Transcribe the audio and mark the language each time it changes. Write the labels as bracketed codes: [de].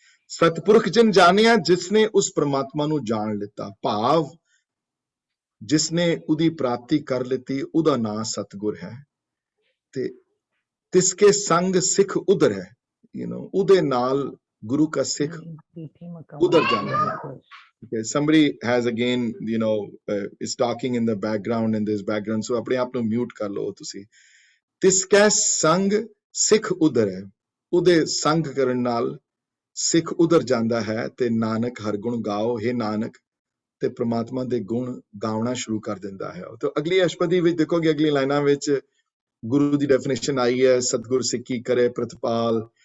[pa] ਸਤਪੁਰਖ ਜਿਨ ਜਾਣਿਆ, ਜਿਸਨੇ ਉਸ ਪ੍ਰਮਾਤਮਾ ਨੂੰ ਜਾਣ ਲਿੱਤਾ, ਭਾਵ ਜਿਸਨੇ ਉਹਦੀ ਪ੍ਰਾਪਤੀ ਕਰ ਲਿੱਤੀ, ਉਹਦਾ ਨਾਂ ਸਤਗੁਰ ਹੈ। ਤੇ ਤਿਸਕੇ ਸੰਗ ਸਿੱਖ ਉਧਰ ਹੈ, ਉਹਦੇ ਨਾਲ ਗੁਰੂ ਕਾ ਸਿੱਖ ਉਧਰ ਜਾਂਦਾ ਹੈ। [en] Okay, somebody has again, is talking in the background, in this background, so [pa] ਆਪਣੇ ਆਪ ਨੂੰ ਮਿਊਟ ਕਰ ਲਓ ਤੁਸੀਂ। ਤਿਸਕੇ ਸੰਗ ਸਿੱਖ ਉਧਰ ਹੈ, ਉਹਦੇ ਸੰਗ ਕਰਨ ਨਾਲ ਸਿੱਖ ਉਧਰ ਜਾਂਦਾ ਹੈ। ਤੇ ਨਾਨਕ ਹਰ ਗੁਣ ਗਾਓ, ਹੇ ਨਾਨਕ, ਤੇ ਪ੍ਰਮਾਤਮਾ ਦੇ ਗੁਣ ਗਾਉਣਾ ਸ਼ੁਰੂ ਕਰ ਦਿੰਦਾ ਹੈ। ਤਾਂ ਅਗਲੀ ਅਸ਼ਟਪਦੀ ਵਿੱਚ ਦੇਖੋਗੇ, ਅਗਲੀ ਲਾਈਨਾਂ ਵਿੱਚ ਗੁਰੂ ਦੀ ਡੈਫੀਨੇਸ਼ਨ ਆਈ ਹੈ, ਸਤਿਗੁਰ ਸਿੱਖੀ ਕਰੇ ਪ੍ਰਤਪਾਲ,